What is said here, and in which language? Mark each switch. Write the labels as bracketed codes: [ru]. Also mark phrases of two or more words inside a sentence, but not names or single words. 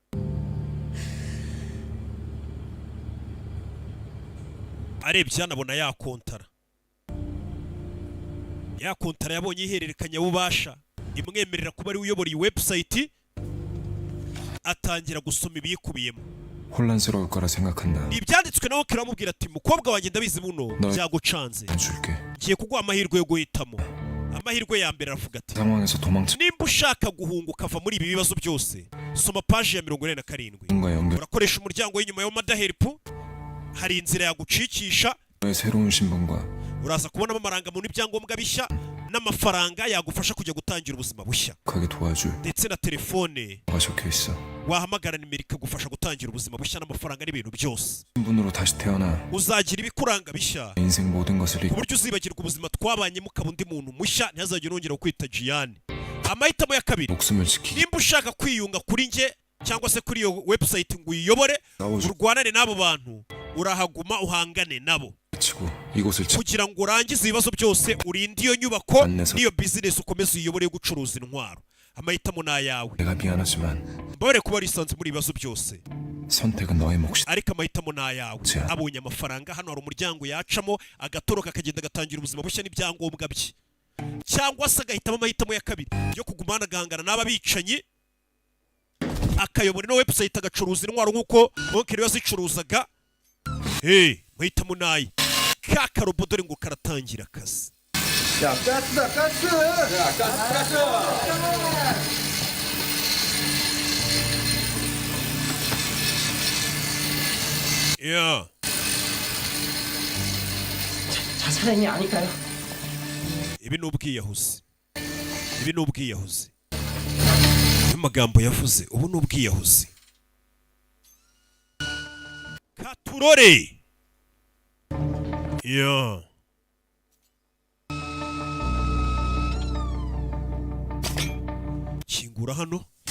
[rw] arebye anabona yakontara. yakontara yabonye ihererekanya bubasha imwemerera kuba ari uyobora iyi website atangira gusoma ibikubiyemo. [ko] 혼란스러울 거라 생각한다. [rw] ibyanditswe nawe kiramubwira ati mukobwa wanjye ndabizi buno byagucanze. [ko] 줄게. [rw] ngiye kuguha amahirwe yo guhitamo. amahirwe ya mbere aravuga ati [ko] 상황에서 도망쳐. [rw] nimba ushaka guhunga ukava muri ibi bibazo byose soma paji ya 47. [ko] 뭔가 연결. [rw] urakoresha umuryango w'inyuma w'amada help. hari inzira yagucikisha. [ko] 너의 새로운 신분과 [rw] uraza kubonamo amarangamuntu n'ibyangombwa bishya n'amafaranga yagufasha kujya gutangira ubuzima bushya [ko] 가게 도와줄 [rw] ndetse na telefone [ko] 가 적혀 있어. [rw] wahamagara nimero ikagufasha gutangira ubuzima bushya n'amafaranga n'ibintu byose. [ko] 신분으로 다시 태어나 [rw] uzagira ibikuranga bishya [ko] 인생 모든 것을 [rw] ku [ko] 잃고 [rw] buryo uzibagirwa ubuzima twabanyemo ukaba undi muntu mushya ntihazagire wongera kwita Gianni. amahitamo ya kabiri [ko] 목숨을 지키기. [rw] nimba ushaka kwiyunga kuri nge cyangwa se kuri iyo website ngo uyiyobore urwanane n'abo bantu urahaguma uhangane nabo [ko] 치고 이곳을 [rw] kugira ngo urangize ibibazo byose urinde iyo nyubako [ko] 안내서. [rw] n'iyo business ukomeze uyiyobore yo gucuruza intwaro. amahitamo ni ayawe. [ko] 내가 미안하지만 [rw] mbabare kuba warisanze muri ibibazo byose [ko] 선택은 너의 몫이다. [rw] ariko amahitamo ni ayawe. Cya. abonye amafaranga hano hari umuryango yacamo agatoroka akagenda agatangira ubuzima bushya n'ibyangombwa bye, cyangwa se agahitamo amahitamo ya kabiri yo kuguma hanagahangana n'aba bicanyi akayobora ino website agacuruza intwaro nk'uko Monkey yazicuruzaga. mahitamo ni aye. ka karobo dore ngo karatangira akazi. [ko] 야 가스다 가스. 야 가스. 야. 자살행위 아닐까요? [rw] ibi ni ubwiyahuzi. ibi ni ubwiyahuzi. amagambo yavuze ubu ni ubwiyahuzi. katurore. ya. kingura hano.